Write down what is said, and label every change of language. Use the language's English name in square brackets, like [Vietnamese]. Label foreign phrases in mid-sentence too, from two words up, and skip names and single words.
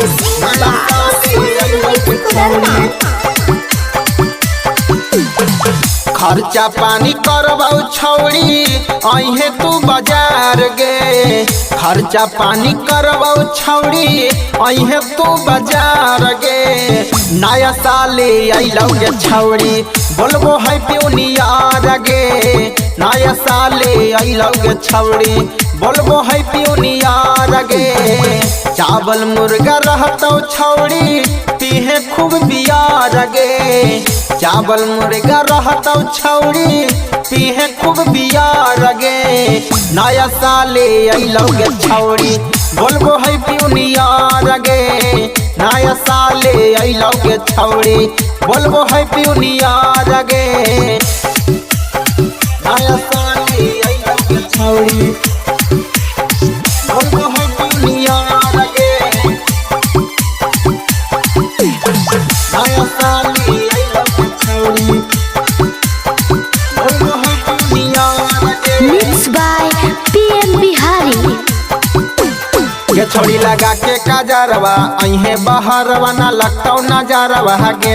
[Magahi] खर्चा पानी करबौ छौड़ी अहे तू बाजार गे। खर्चा पानी करबौ छौड़ी अहे तू बाजार गे। नया साले अइलौ गे छौड़ी बोलबो [English] Happy New Year [Magahi] गे। नया साले अइलौ गे छौड़ी बोलबो [English] Happy New Year [Magahi] गे। चावल मुर्गा रहतौ छौड़ी पीहे खूब बियार गे। चावल मुर्गा रहतौ छौड़ी पीहे खूब बियार गे। नया साले अइलौ गे छौड़ी बोलबो [English] Happy New Year [Magahi] गे। नया साले अइलौ गे छौड़ी बोलबो [English] Happy New Year [Magahi] गे। नया साले अइलौ गे छौड़ी बोलबो [English] Happy New Year [Magahi] गे। नया साले [English] Mixed by PM Bihari. [Magahi] गे छोड़ी लगा के काजरवा अहे बहरवा ना लगतौ नजरवा गे।